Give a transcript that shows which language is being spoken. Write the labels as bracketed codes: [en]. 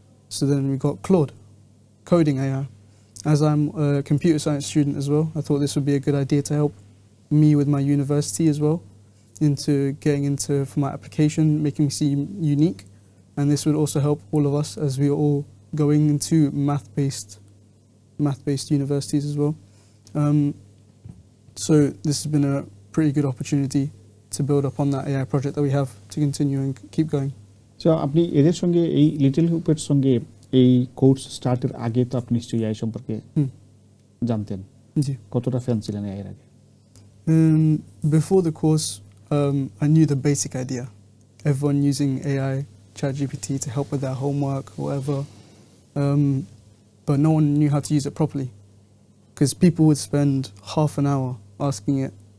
[en] So then we got Claude, coding AI. As I'm a computer science student as well, I thought this would be a good idea to help me with my university as well, into getting into for my application, making me seem unique. And this would also help all of us as we are all going into math-based universities as well. So this has been a pretty good opportunity to build upon that AI project that we have to continue and keep going. [bn] So আপনি এদের সঙ্গে এই little হুপের সঙ্গে এই course স্টার্টের আগে তো আপনি নিশ্চয়ই এআই সম্পর্কে জানতেন জি কতটা ফ্যান ছিলেন এআই এর আগে [en] Before the course, I knew the basic idea. Everyone using AI, ChatGPT to help with their homework, whatever. But no one knew how to use it properly. Because people would spend half an hour asking it.